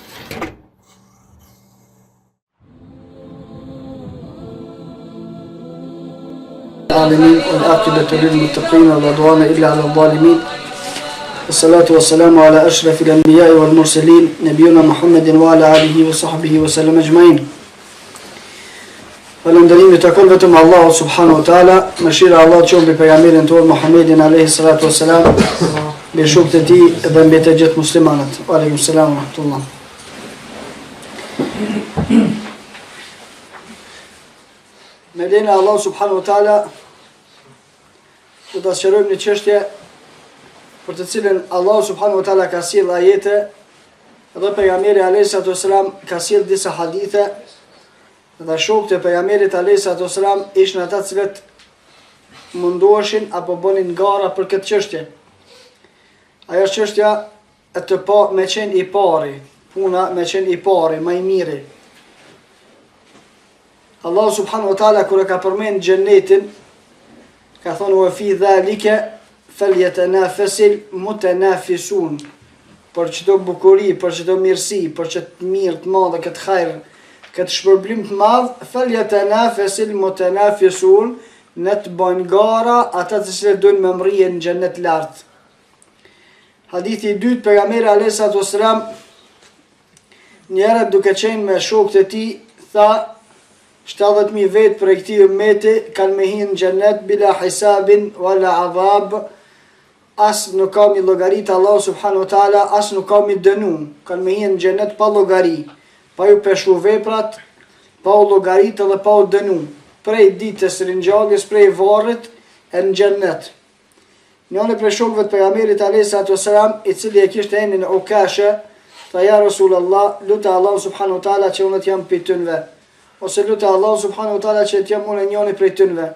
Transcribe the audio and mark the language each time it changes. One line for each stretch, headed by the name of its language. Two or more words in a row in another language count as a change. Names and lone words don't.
Arabic: العالمين والعاقبة للمتقين ولا عدوان إلا على الظالمين والصلاة والسلام على أشرف الأنبياء والمرسلين نبينا محمد وعلى آله وصحبه وسلم أجمعين.
Albanian: Falënderimi takon vetëm Allahu
Arabic: سبحانه وتعالى,
Albanian: mëshira e Allahut qoftë mbi pejgamberin tonë Muhammedin
Arabic: عليه الصلاة والسلام,
Albanian: mbi shokët e tij dhe mbi të gjithë muslimanët.
Arabic: وعليكم السلام ورحمة الله.
Albanian: Me lejen e Allahut
Arabic: سبحانه وتعالى
Albanian: do ta sqarojmë një çështje për të cilën Allahu
Arabic: سبحانه وتعالى
Albanian: ka sjellë ajete dhe pejgamberi
Arabic: عليه الصلاة والسلام
Albanian: ka sjellë disa hadithe. Dhe shokët e pejgamberit
Arabic: عليه السلام
Albanian: ishin ata cilët mundoheshin apo bënin gara për këtë çështje. Ajo është çështja e të pa me qenë i pari, puna me qenë i pari, më i miri. Allahu
Arabic: سبحانه وتعالى
Albanian: kur e ka përmend xhenetin, ka thonë
Arabic: وفي ذلك فليتنافس المتنافسون.
Albanian: Për çdo bukuri, për çdo mirësi, për çdo mirë të madhe, këtë hajër, këtë shpërblim të madh,
Arabic: فليتنافس المتنافسون,
Albanian: në të bëjnë gara ata të cilët duan me mrije në xhenet lart. Hadithi i dytë, pejgamberi
Arabic: عليه السلام
Albanian: një herë duke qenë me shokët e tij, tha 70.000 vetë për këtij ummeti kanë me hinë në xhenet
Arabic: بلا حساب ولا عذاب,
Albanian: as nuk ka mi llogarit Allah
Arabic: سبحانه وتعالى,
Albanian: as nuk ka mi dënu, kanë me hinë në xhenet pa llogari. Pa ju peshu veprat, pa u llogarit dhe pa u dënu, prej ditës ringjalljes, prej varrit e në xhennet. Njëri prej shokëve të pejgamberit
Arabic: عليه السلام,
Albanian: i cili e kishte emrin Ukasha, tha
Arabic: يا رسول الله,
Albanian: lutë Allah
Arabic: سبحانه وتعالى
Albanian: që unë të jam prej tynve, ose lutë Allah
Arabic: سبحانه وتعالى
Albanian: që të jam unë njëri prej tynve.